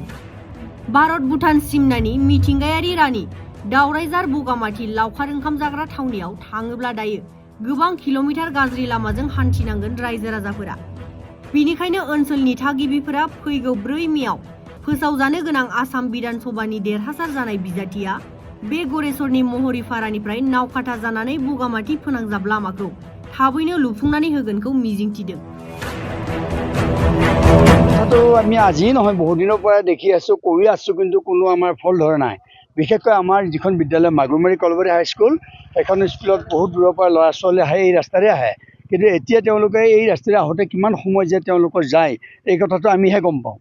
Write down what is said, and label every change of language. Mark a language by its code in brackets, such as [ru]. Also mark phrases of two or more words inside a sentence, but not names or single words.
[brx] भारत भुटान सिमनानि मिथिंगायारि रानि दावरायझार बगामाटी लावखार ओंखाम जाग्रा थावनियाव थाङोब्ला दायो गोबां किल'मिटार गाज्रि लामाजों हान्थिनांगोन रायजो राजाफोरा। बेनिखायनो ओनसोलनि थागिबिफोरा फैगौ 4 मेआव फोसावजानो गोनां आसाम बिधान सभानि देरहासार जानाय बिजाथिया बे गरेसरनि महरिपारानिफ्राय नावकाटा जानानै बगामाटी फोनांजाब लामाखौ थाबैनो लुफुंनानै होगोनखौ मिजिंथिदों। [as] কথাটো আমি আজি নহয় বহু দিনৰ পৰা দেখি আছো, কৰি আছো, কিন্তু কোনো আমাৰ ফল ধৰা নাই। বিশেষকৈ আমাৰ যিখন বিদ্যালয় মাগুৰমাৰী কলবাৰী হাইস্কুল, এখন স্কুলত বহুত দূৰৰ পৰা ল'ৰা ছোৱালী আহে, এই ৰাস্তাৰে আহে, কিন্তু এতিয়া তেওঁলোকে এই ৰাস্তাৰে আহোঁতে কিমান সময় যে তেওঁলোকৰ যায় এই কথাটো আমিহে গম পাওঁ।